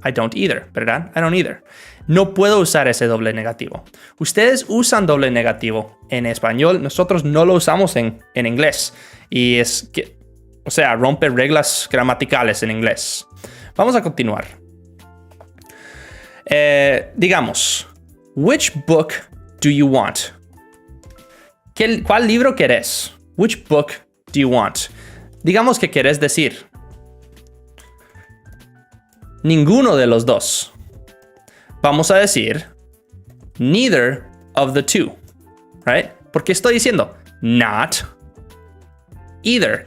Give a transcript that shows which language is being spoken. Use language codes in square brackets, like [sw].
[es] I don't either, ¿verdad? I don't either. No puedo usar ese doble negativo. Ustedes usan doble negativo en español. Nosotros no lo usamos en inglés. Y es que, o sea, rompe reglas gramaticales en inglés. Vamos a continuar. [en] Digamos, which book do you want? ¿Cuál libro querés? Which book do you want? [es] Digamos que querés decir ninguno de los dos. [en] Vamos a decir neither of the two, right? [es] Porque estoy diciendo not either.